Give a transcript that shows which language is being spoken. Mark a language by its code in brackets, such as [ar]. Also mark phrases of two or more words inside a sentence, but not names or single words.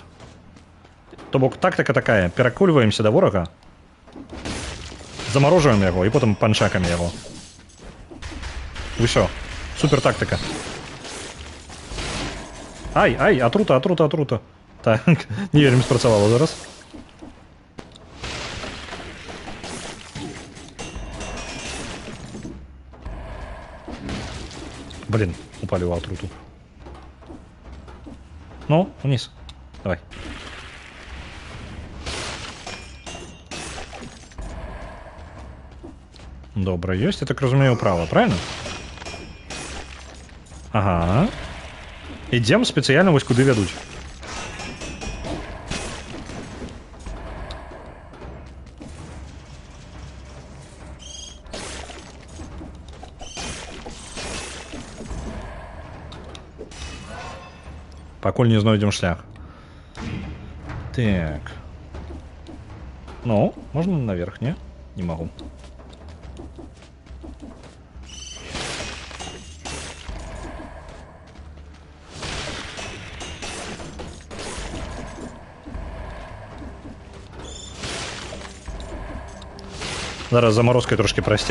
[be] То бок тактика такая. Перакульваемся да ворага. Замарожваем яго і потым панчакамі яго. Усё. Супер тактика. Ай, ай, атрута. Так, не вельмі спрацавала зараз. [ru] Блин, упали в атруту. Ну, вниз. Давай. [be] Добра, ёсць, я так разумею, право, правильно? Ага. Ідзем спецыяльна вось куды вядуць. Пакуль не знойдем шлях. Так. Ну, [ru] можно наверх, не? Не могу. [be] Зараз заморозкай трошки прасцей.